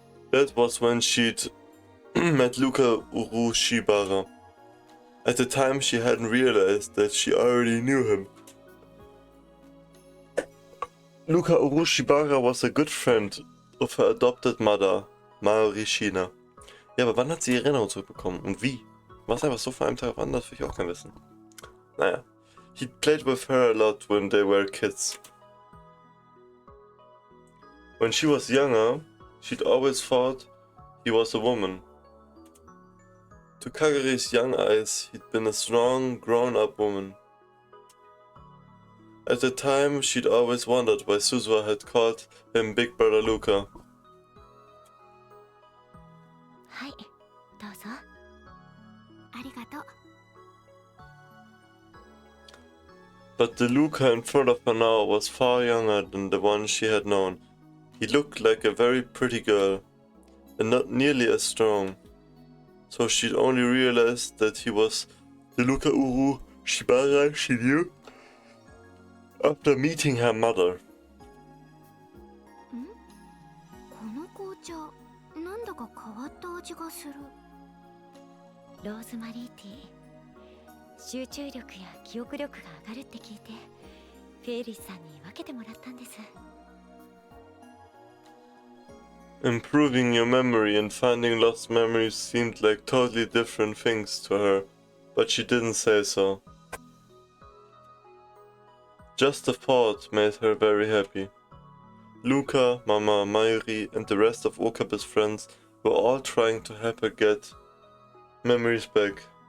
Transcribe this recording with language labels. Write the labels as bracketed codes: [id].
[en] That was when she'd met Luca Urushibara. At the time, she hadn't realized that she already knew him. Luca Urushibara was a good friend of her adopted mother, Maori Shina. [de] Ja, aber wann hat sie die Erinnerung zurückbekommen und wie? War es einfach so von einem Tag auf anderen? Das will ich auch gerne wissen. Naja. [en] He played with her a lot when they were kids. When she was younger, she'd always thought he was a woman. To Kagari's young eyes, he'd been a strong, grown-up woman. At the time, she'd always wondered why Suzuha had called him Big Brother Luca. [ja] はい、どうぞ。ありがとう。 [en] But the Luca in front of her now was far younger than the one she had known. He looked like a very pretty girl, and not nearly as strong. So she'd only realized that he was the Luca Uru Shibara she knew after meeting her mother. [ja] この紅茶、なんだか変わった味がする。ローズマリーティー。集中力や記憶力が上がるって聞いて、フェイリスさんに分けてもらったんです。 [en] Improving your memory and finding lost memories seemed like totally different things to her, but she didn't say so. Just the thought made her very happy. Luca, Mama, Mayuri, and the rest of Okabe's friends were all trying to help her get memories back.